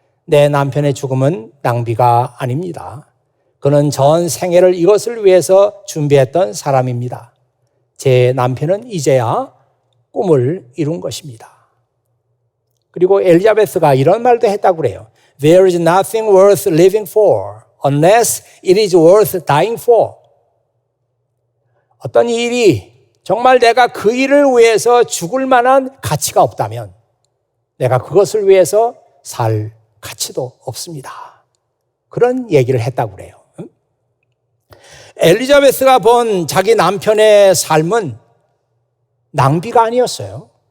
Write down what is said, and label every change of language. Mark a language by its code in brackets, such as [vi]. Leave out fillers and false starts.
[ko] 내 남편의 죽음은 낭비가 아닙니다. 그는 전 생애를 이것을 위해서 준비했던 사람입니다. 제 남편은 이제야 꿈을 이룬 것입니다. 그리고 엘리자베스가 이런 말도 했다고 그래요. [en] There is nothing worth living for unless it is worth dying for. [ko] 어떤 일이 정말 내가 그 일을 위해서 죽을 만한 가치가 없다면 내가 그것을 위해서 살 가치도 없습니다. 그런 얘기를 했다고 그래요. 엘리자베스가 본 자기 남편의 삶은 낭비가 아니었어요.